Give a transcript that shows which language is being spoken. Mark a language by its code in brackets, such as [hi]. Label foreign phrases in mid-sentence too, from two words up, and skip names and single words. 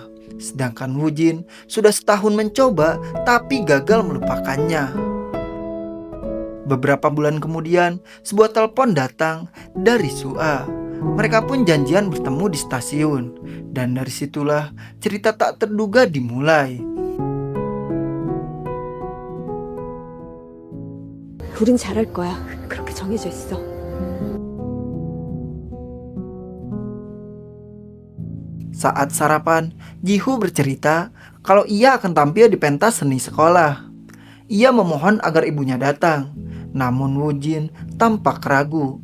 [id] Sedangkan Wujin sudah setahun mencoba tapi gagal melupakannya. Beberapa bulan kemudian, sebuah telepon datang dari Su'a. Mereka pun janjian bertemu di stasiun. Dan dari situlah cerita tak terduga dimulai. [ko] 우린 잘할 거야. 그렇게 정해져 있어. [id] Saat sarapan, Jihu bercerita kalau ia akan tampil di pentas seni sekolah. Ia memohon agar ibunya datang, namun Wujin tampak ragu.